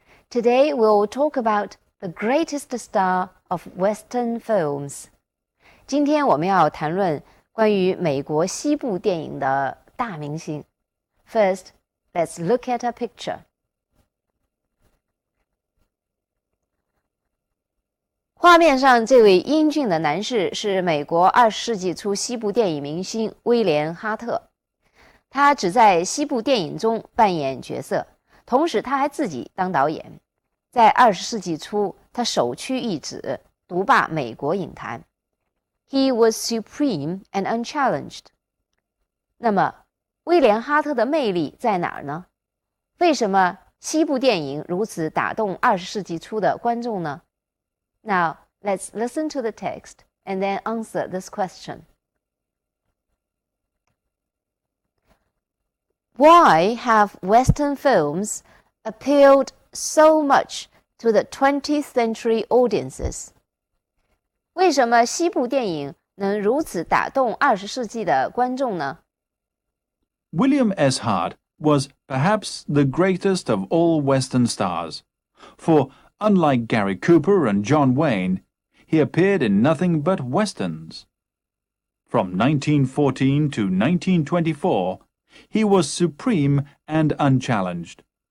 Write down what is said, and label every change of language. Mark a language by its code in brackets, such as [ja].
[en] Today we'll talk about the greatest star of Western films. [zh] 今天我们要谈论关于美国西部电影的大明星。 [en] First, let's look at a picture. [zh] 画面上这位英俊的男士是美国20世纪初西部电影明星威廉·哈特。他只在西部电影中扮演角色，同时他还自己当导演。在20世纪初，他首屈一指，独霸美国影坛。 [en] He was supreme and unchallenged. [zh] 那么，威廉·哈特的魅力在哪儿呢？为什么西部电影如此打动20世纪初的观众呢？ [en] Now, let's listen to the text and then answer this question.Why have Western films appealed so much to the 20th century audiences? [zh] 为什么西部电影能如此打动20世纪的观众呢？ [en] William S. Hart was perhaps the greatest of all Western stars, for unlike Gary Cooper and John Wayne, he appeared in nothing but westerns. From 1914 to 1924,He was supreme and unchallenged.